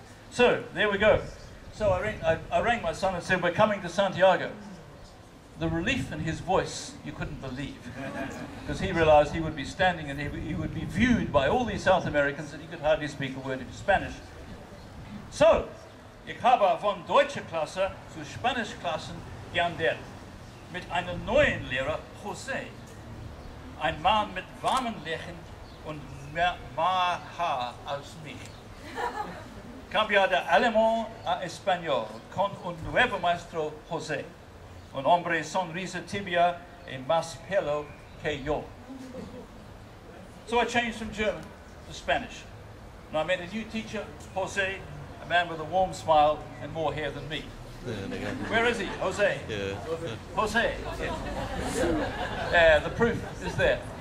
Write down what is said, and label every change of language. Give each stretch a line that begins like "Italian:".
English: So, there we go. So I rang my son and said, we're coming to Santiago. the relief in his voice you couldn't believe, because he realized he would be standing and he would be viewed by all these South Americans and he could hardly speak a word of Spanish.
German: So, ich habe von deutscher Klasse zu Spanisch Klassen geändert, mit einem neuen Lehrer, José. Ein Mann mit warmen Lächeln und mehr Haar als mich.
Spanish: Cambia de alemán a español con un nuevo maestro José. Un hombre sonrisa tibia y más pelo que yo.
English: So I changed from German to Spanish. And I met a new teacher, José, a man with a warm smile and more hair than me. Where is he? José. Yeah. José. Yeah, the proof is there.